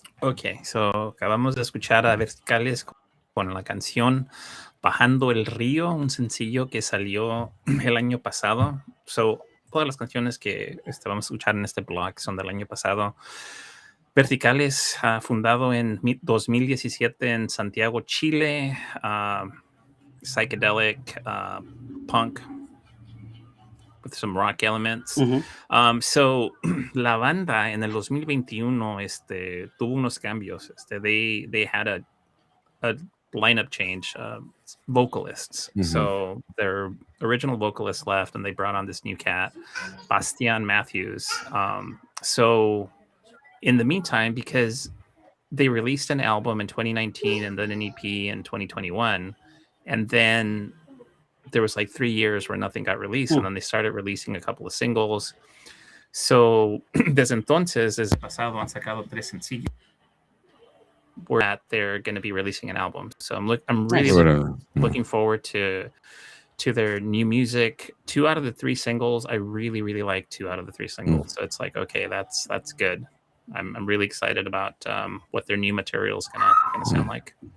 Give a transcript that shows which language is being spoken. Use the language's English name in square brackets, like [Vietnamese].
[Spanish] Ok, so acabamos de escuchar a Verticales con la canción Bajando el Río, un sencillo que salió el año pasado. So, todas las canciones que vamos a escuchar en este blog son del año pasado. Verticales, fundado en 2017 en Santiago, Chile. [English] Psychedelic, punk, with some rock elements. [Spanish] So, la banda en el 2021 tuvo unos cambios. [English] They had a lineup change, vocalists. So their original vocalist left, and they brought on this new cat, Bastian Matthews. So in the meantime, because they released an album in 2019 and then an EP in 2021, and then there was like 3 years where nothing got released, and then they started releasing a couple of singles. [Spanish] So desde entonces, desde pasado, han sacado 3 sencillos. [English] That they're going to be releasing an album. So I'm really looking forward to their new music. 2 out of the 3 singles, I really, really like 2 out of the 3 singles. So it's like, okay, that's good. I'm really excited about what their new material is gonna sound like.